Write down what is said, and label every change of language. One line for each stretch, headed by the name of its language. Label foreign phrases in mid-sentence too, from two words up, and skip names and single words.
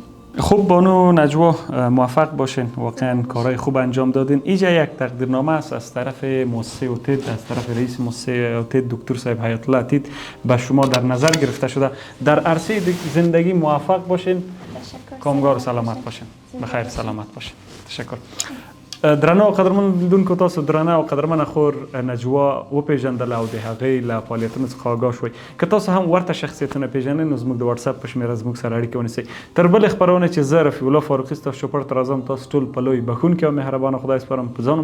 Persian: خوب بانو نجوا، موفق باشین. واقعا کارهای خوب انجام دادین. اینجا یک تقدیرنامه است از طرف مؤسسه اوتید، از طرف رئیس مؤسسه اوتید دکتر صاحب حیات الله عتید به شما در نظر گرفته شده. در عرصه زندگی موفق باشین، کامگار و سلامت باشین، بخیر سلامت باشین. تشکر.
Pashto: درنه او قدرمن لیدونکو، تاسو درنه او قدرمن خور نجوا وپیژندل او د هغې له فعالیتونو څخه آګاه شوئ. که تاسو هم ورته شخصیتونه پیژنئ نو زموږ د واتساپ په شمېره زموږ سره اړیکه ونیسئ. تر بلې خپرونې چې زه رفیع الله فاروقي ستاسو چوپړ ته راځم، تاسو ټول په لوی بښونکي او مهربانه خدای سپارم.